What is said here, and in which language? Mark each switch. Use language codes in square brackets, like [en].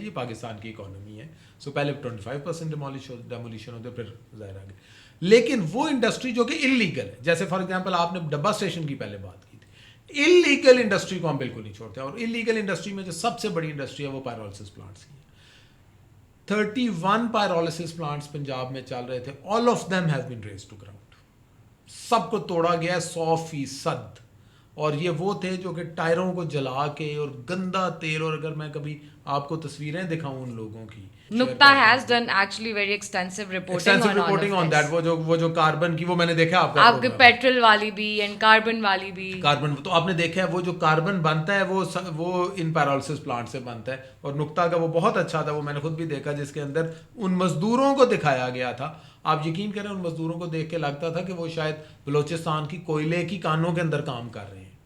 [ur] یہ پاکستان کی اکانومی ہے. سو پہلے 25% ڈیمولیشن ہوتے پھر ظاہر آگے. لیکن وہ انڈسٹری جو کہ انلیگل ہے, جیسے [en] for example [ur] آپ نے ڈبہ اسٹیشن کی پہلے بات کی تھی, انلیگل انڈسٹری کو ہم بالکل نہیں چھوڑتے. اور انلیگل انڈسٹری میں جو سب سے بڑی انڈسٹری ہے وہ پیرولسس پلانٹس کی ہے. 31 pyrolysis plants پنجاب میں چل رہے تھے. [en] all of them have been razed to ground. [ur] سب کو توڑا گیا 100%. اور یہ وہ تھے جو کہ ٹائروں کو جلا کے اور گندا تیل, اور اگر میں کبھی آپ کو تصویریں دکھاؤں ان لوگوں کی, [en] نکتا has done actually very extensive reporting on that. [ur] وہ جو کاربن کی, وہ میں نے دیکھا آپ کے پیٹرول والی بھی اینڈ کاربن والی بھی. کاربن تو آپ نے دیکھا ہے, وہ جو کاربن بنتا ہے وہ ان پیرولسس پلانٹ سے بنتا ہے. اور نکتا کا وہ بہت اچھا تھا, وہ میں نے خود بھی دیکھا, جس کے اندر ان مزدوروں کو دکھایا گیا تھا. آپ یقین کریں ان مزدوروں کو دیکھ کے لگتا تھا کہ وہ شاید بلوچستان کی کوئلے کی کانوں کے اندر کام کر رہے ہیں.